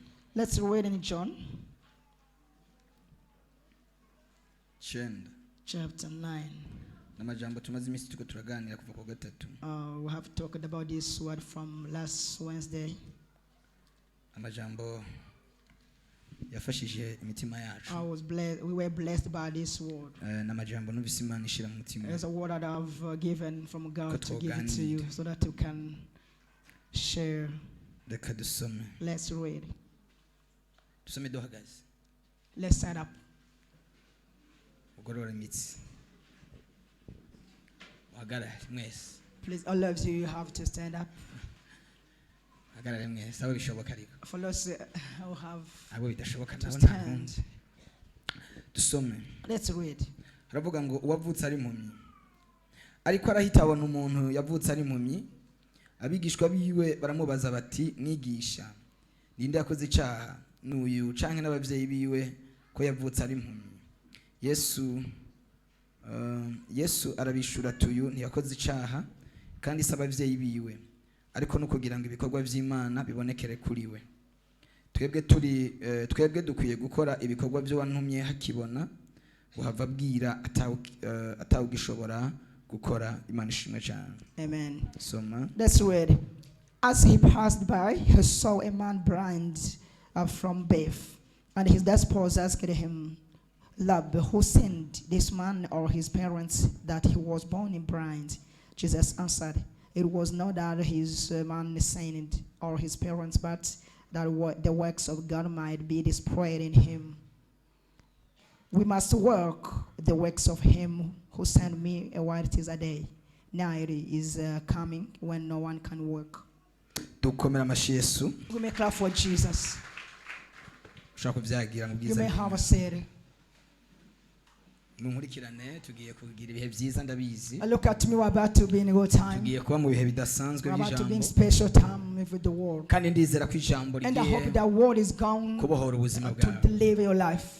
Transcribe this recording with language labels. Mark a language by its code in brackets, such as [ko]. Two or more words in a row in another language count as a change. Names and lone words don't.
[en] Let's read in John chapter 9. [rn] Namajambo tumaze imisi tuko turaganira kuva ku gatatu. [en] We have talked about this word from last Wednesday. [rn] Amajambo yafashije imitima yacu. [en] We were blessed by this word. [rn] Namajambo numvise Imana ishira mu mutima. [en] There's a word that I've given from God to give it to you so that you can share. [rn] Reka dusome. [en] Let's read. [rn] Dusome duhagaze. [en] Let's stand up. [rn] Ugorora imitsi. Hagarara mwese. [en] Please, all of you have to stand up. [rn] Hagarara mwese abo bishoboka ariko. [en] For those who have [rn] abo bidashoboka [en] to [rn] nabo [en] stand. [rn] Dusome. [en] Let's read. [rn] Haravuga ngo uwavutse ari impumyi ariko arahita abona umuntu yavutse ari impumyi, abigishwa biwe baramubaza bati mwigisha ninde yakoze icyaha n'uyu canke n'abavyeyi biwe ko yavutse ari impumyi? Yesu arabishura tuyu ntiyakoze icyaha kandi se abavyeyi biwe, ariko no kugira ngo ibikorwa vy'Imana bibonekere kuri we. Twebwe dukwiye gukora ibikorwa byo wantumye hakibona uhava bwira atawugishobora gukora. Imana ishimwe cyane. Amen. Soma. [en] Let's read. As he passed by, he saw a man blind from birth, and his disciples asked him, Lord, who sinned, this man or his parents, that he was born blind? Jesus answered, it was not that his man sinned or his parents, but that the works of God might be displayed in him. We must work the works of him who sent me while it is a day. Now it is coming when no one can work. [rn] Dukomera amashi Yesu. [en] We may clap for Jesus. You may have a seat. Look at me, we're about to be in a good time. We're about to be in special time with the world. And I hope that word is going to deliver your life.